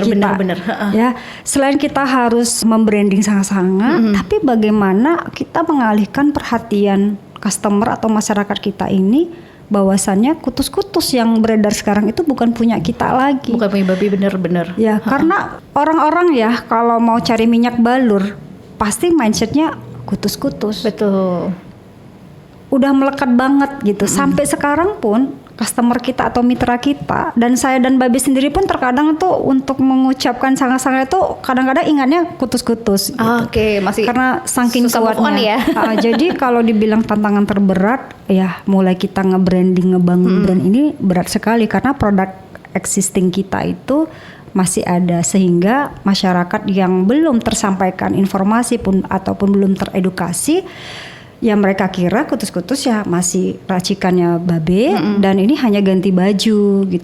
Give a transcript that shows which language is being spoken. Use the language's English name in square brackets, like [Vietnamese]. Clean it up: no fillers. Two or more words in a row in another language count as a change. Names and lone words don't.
[Indonesian] Ya, selain kita harus membranding sangat-sangat, tapi bagaimana kita mengalihkan perhatian customer atau masyarakat kita ini bahwasannya kutus-kutus yang beredar sekarang itu bukan punya kita lagi. Bukan punya babi, benar. Ya, karena orang-orang ya kalau mau cari minyak balur pasti mindsetnya kutus-kutus. Betul. Udah melekat banget gitu. Sampai sekarang pun customer kita atau mitra kita, dan saya dan Babe sendiri pun terkadang tuh untuk mengucapkan sangat-sangat itu kadang-kadang ingatnya kutus-kutus gitu. Oke, masih karena saking kuatnya. Jadi kalau dibilang tantangan terberat, ya mulai kita nge-branding, ngebangun brand ini berat sekali karena produk existing kita itu masih ada, sehingga masyarakat yang belum tersampaikan informasi pun ataupun belum teredukasi, ya mereka kira kutus-kutus ya masih racikannya Babe dan ini hanya ganti baju gitu.